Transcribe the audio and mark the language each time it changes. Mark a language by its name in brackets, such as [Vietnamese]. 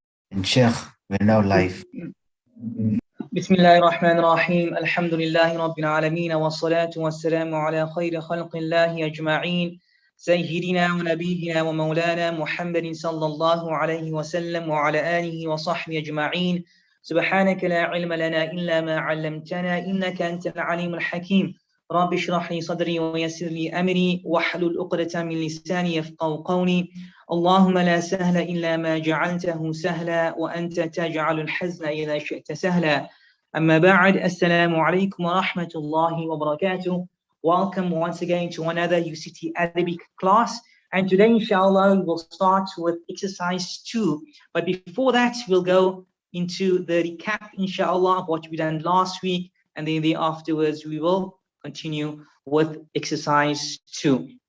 [English] And Sheikh, we're now live. [Arabic] بسم الله الرحمن الرحيم الحمد لله رب العالمين والصلاة والسلام على خير خلق الله أجمعين سيدنا ونبينا ومولانا محمد صلى الله عليه وسلم وعلى آله وصحبه أجمعين سبحانك لا علم لنا إلا ما علمتنا إنك أنت العليم الحكيم رب اشرح لي صدري ويسر لي أمري واحلل عقدة من لساني يفقهوا قولي اللهم لا سهل إلا ما جعلته سهلا وأنت تجعل الحزن إذا شئت سهلا أما بعد السلام عليكم ورحمة الله وبركاته. [English] Welcome once again to another UCT Arabic class, and today inshallah we will start with exercise 2, but before that we'll go into the recap inshallah of what we done last week, and then afterwards we will continue with exercise 2.